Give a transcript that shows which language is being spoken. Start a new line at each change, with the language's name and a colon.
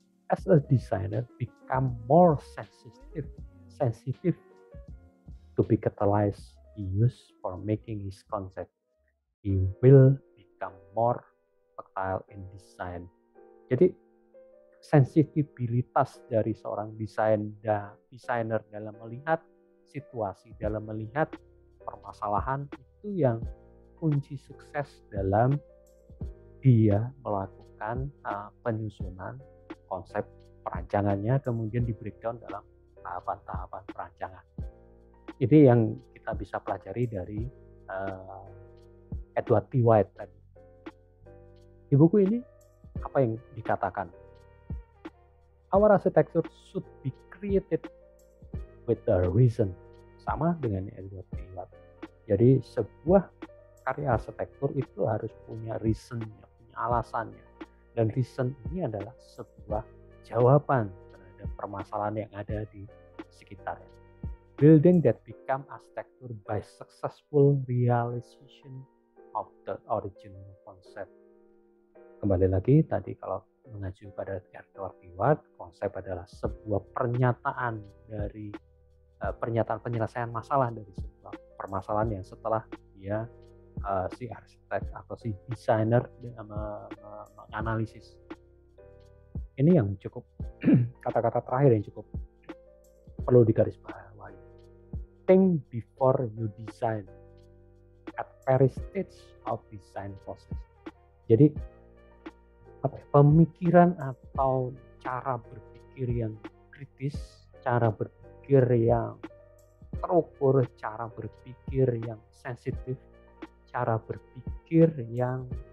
English: As a designer become more sensitive to be catalyzed he used for making his concept. He will become more fertile in design.
Indonesian: Jadi sensitivitas dari seorang desainer dalam melihat situasi, dalam melihat permasalahan itu yang kunci sukses dalam dia melakukan penyusunan konsep perancangannya, kemudian di breakdown dalam tahapan-tahapan perancangan. Ini yang kita bisa pelajari dari Edward T. White tadi. Di buku ini apa yang dikatakan?
English: Our architecture should be created with a reason.
Indonesian: Sama dengan Edward T. White. Jadi sebuah karya arsitektur itu harus punya reasonnya, punya alasannya. Dan reason ini adalah sebuah jawaban terhadap permasalahan yang ada di sekitarnya.
English: Building that become architecture by successful realization of the original concept.
Indonesian: Kembali lagi tadi kalau mengacu pada Edward T. White, konsep adalah sebuah pernyataan dari pernyataan penyelesaian masalah dari sebuah permasalahan yang setelah dia si arsitek atau si desainer menganalisis. Ini yang cukup kata-kata terakhir yang cukup perlu digarisbawahi.
English: Think before you design at every stage of design process.
Indonesian: Jadi pemikiran atau cara berpikir yang kritis, cara berpikir yang terukur, cara berpikir yang sensitif, cara berpikir yang